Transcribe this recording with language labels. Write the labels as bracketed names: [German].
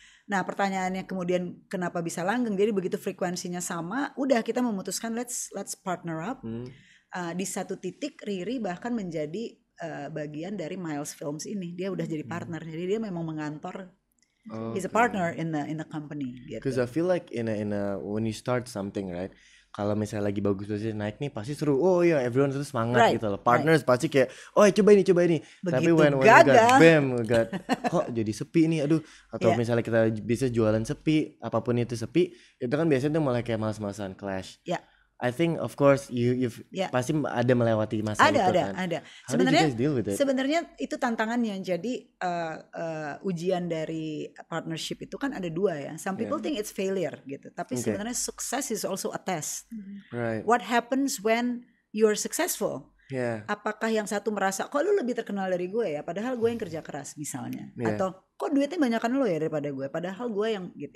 [Indonesian] Nah pertanyaannya kemudian kenapa bisa langgeng? Jadi begitu frekuensinya sama, udah kita memutuskan [English] let's partner up. [Indonesian] Di satu titik Riri bahkan menjadi bagian dari Miles Films ini. Dia udah jadi partner. Jadi dia memang mengantor. [English] He's a partner in the company. Because I feel like in a when you start something, right? [Indonesian] Kalau misalnya lagi bagus-bagusnya naik nih pasti seru. Oh iya, everyone tuh semangat gitu loh. Partners pasti kayak, oh coba ini. Begitu tapi [English] when we got [Indonesian] kok jadi sepi nih, aduh. Atau misalnya kita bisa jualan sepi, apapun itu sepi, itu kan biasanya tuh mulai kayak malas-malasan clash. [English] I think of course you've [Indonesian] pasti ada melewati masa itu kan. Ada. Sebenarnya itu tantangannya. Jadi ujian dari partnership itu kan ada dua ya. [English] Some people think it's failure gitu. [Indonesian] Tapi sebenarnya [English] success is also a test. Right. What happens when you're successful? [Indonesian] Apakah yang satu merasa kok lu lebih terkenal dari gue ya, padahal gue yang kerja keras misalnya, atau kok duitnya banyakan lu ya daripada gue, padahal gue yang gitu.